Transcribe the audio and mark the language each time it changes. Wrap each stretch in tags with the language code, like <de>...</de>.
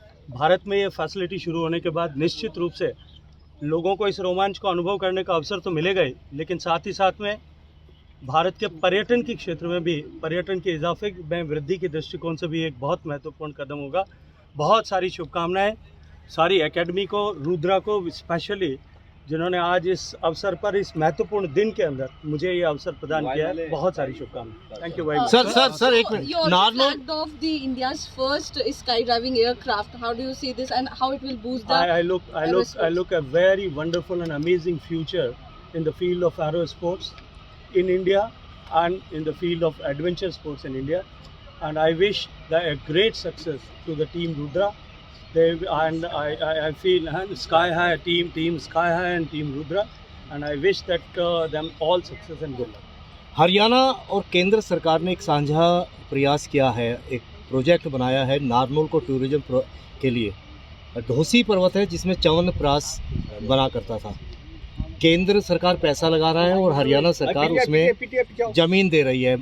<hi>भारत में ये फैसिलिटी शुरू होने के बाद निश्चित रूप से लोगों को इस रोमांच को अनुभव करने का अवसर तो मिलेगा ही, लेकिन साथ ही साथ में भारत के पर्यटन के क्षेत्र में भी, पर्यटन के इजाफे में वृद्धि के दृष्टिकोण से भी एक बहुत महत्वपूर्ण कदम होगा। बहुत सारी शुभकामनाएं सारी एकेडमी को, रुद्रा को स्पेशली, जिन्होंने आज इस अवसर पर, इस महत्वपूर्ण दिन के अंदर मुझे ये अवसर प्रदान किया है। बहुत सारी शुभकामनाएं।</hi> <en>Thank you very much.</en> <hi>Sir एक minute.</hi> <en>Flagged off the India's first skydiving aircraft. How do you see this and how it will boost the I look a very wonderful and amazing future in the field of aero sports in India and in the field of adventure sports in India, and I wish a great success to the team Rudra. I feel Sky High team Sky High and team Rudra, and I wish that them all success and good luck.</en> <hi>Haryana और केंद्र सरकार ने एक साझा प्रयास किया है, एक प्रोजेक्ट बनाया है नारनौल को टूरिज्म के लिए। ढोसी पर्वत है जिसमें च्यवनप्राश बना करता था। केंद्र सरकार पैसा लगा रहा है और हरियाणा सरकार उसमें ज़मीन दे रही है।</hi>